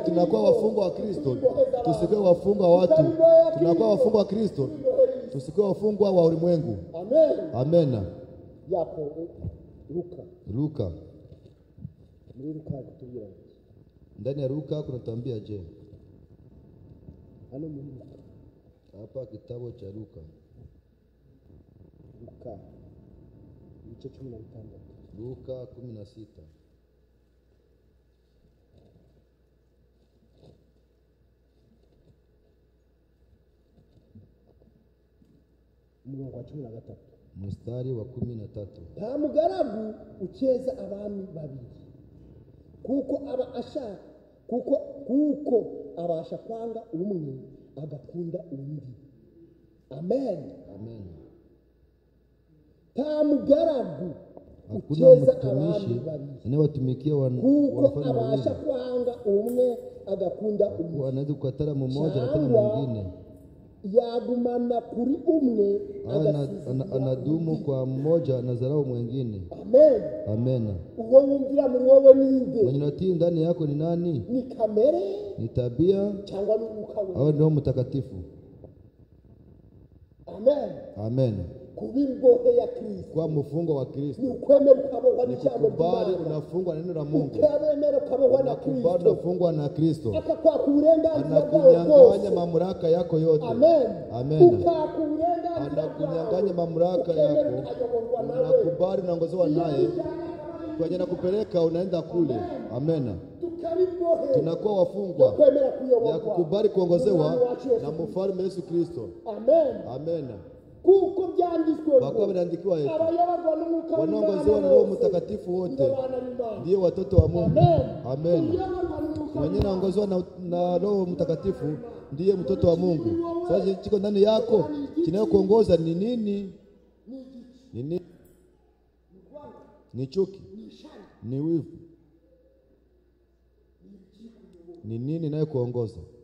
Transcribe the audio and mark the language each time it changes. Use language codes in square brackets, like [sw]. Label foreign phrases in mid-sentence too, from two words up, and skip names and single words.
[sw] Tunakuwa wafungwa wa Kristo, tusikuwe wafungwa wa watu. Tunakuwa wafungwa wa Kristo, tusikuwe wafungwa wa ulimwengu. Amena. Yapo Luka. Ndani ya Luka kunatuambia je? [rw] Hano muri [sw] Hapa kitabu cha Luka. [rw] Igice 16. [sw] Luka 16. [rw] Umurongo wa 13. [sw] Mstari wa 13. [rw] Nta mugaragu ukeza abami babiri, kuko abasha kwanga umwe agakunda undi. Amen. Nta mugaragu ukeza abami babiri, [sw] anawatumikia [rw] kuko abasha kwanga umwe agakunda undi. [sw] Anaweza kukatana mmoja na tena mwingine. [rw] Yagumana kuri umwe [sw] anadumu kwa mmoja na dharau mwingine. Amen. [rw] Uwo wumvira muri wowe ninde? [sw] Mwenye natii ndani yako ni nani? [rw] Ni kamere, [sw] ni tabia, [rw] cyangwa ni Mwuka wera? [sw] au Roho Mtakatifu? Amen. [rw] Kubimbohe ya Kristo, [sw] kwa mfungo wa Kristo, [rw] ni ukwemera ukabohwa n'ijambo ry'Imana. [sw] Unafungwa na neno la Mungu, [rw] ukemera ukabohwa na Kristo, [sw] unafungwa na Kristo, [rw] akakwaka uburenganzira [sw] anakunyang'anya mamlaka yako yote. Amen. [rw] Ukaka uburenganzira, [sw] anakunyang'anya mamlaka yako, unakubali unaongozewa naye, kwa jina kupeleka unaenda kule. Amen. Tunakuwa wafungwa ya kukubali kuongozewa na mfalme Yesu Kristo. Amen. [rw] Kuko byanditswe ngo biraandikiwa [sw] eti wanaongozewa na Roho Mtakatifu wote ndio watoto wa Mungu. Amen. Mwenye anaongozewa na Roho Mtakatifu ndiye mtoto wa Mungu. Sasa kiko ndani yako, kinayokuongoza ni nini? Ni chuki, ni wivu, ni nini inayokuongoza?